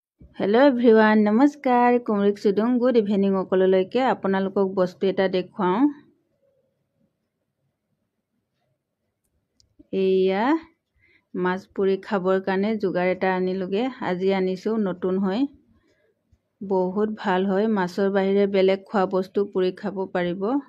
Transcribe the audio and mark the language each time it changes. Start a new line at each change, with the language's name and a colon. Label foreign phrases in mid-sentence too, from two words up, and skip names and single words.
English: hello everyone
Assamese: नमस्कार कुमरिक सुदुं
English: good evening
Assamese: अकलলৈকে আপোনালোকক বস্তু এটা দেখুৱাও এয়া মাছ পুৰি খাবৰ কাৰণে যোগাৰ এটা আনিলোগে আজি আনিছো নতুন হয় বহুত ভাল হয় মাছৰ বাহিৰে বেলেগ খোৱা বস্তু পুৰি খাব পাৰিব